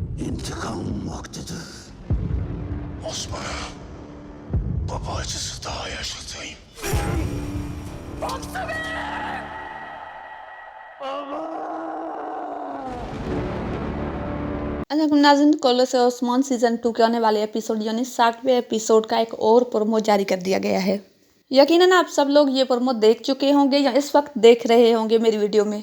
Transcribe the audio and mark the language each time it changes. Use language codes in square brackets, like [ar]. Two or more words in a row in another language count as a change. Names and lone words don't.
[tr] İntikam vaktidir. Osman'a baba acısı daha yaşatayım. Bamsi Bey! [ur] ناظرین، کورولش اور عثمان سیزن 2 کے آنے والے ایپی سوڈ یعنی 60ویں ایپی سوڈ کا ایک اور پرومو جاری کر دیا گیا ہے. یقیناً آپ سب لوگ یہ پرومو دیکھ چکے ہوں گے یا اس وقت دیکھ رہے ہوں گے میری ویڈیو میں.